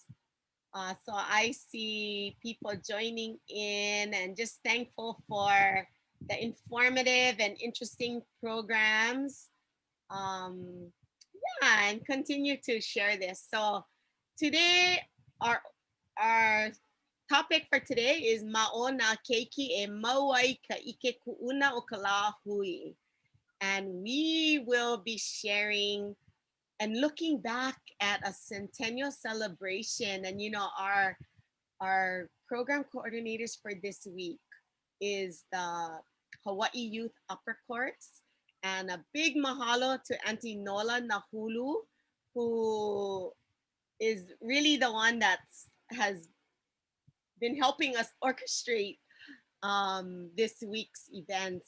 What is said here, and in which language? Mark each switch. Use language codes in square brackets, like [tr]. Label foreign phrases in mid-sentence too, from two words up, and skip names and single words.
[en] So I see people joining in, and just thankful for the informative and interesting programs. And continue to share this. So today, our topic for today is [haw] Nā Keiki e mauai ka ʻike Kuʻuna O Ka Lāhui. [en] and we will be sharing and looking back at a centennial celebration. And our program coordinators for this week is the Hawaii Youth Upper Courts. And a big mahalo to Auntie Nola Nahulu, who is really the one that has been helping us orchestrate this week's events.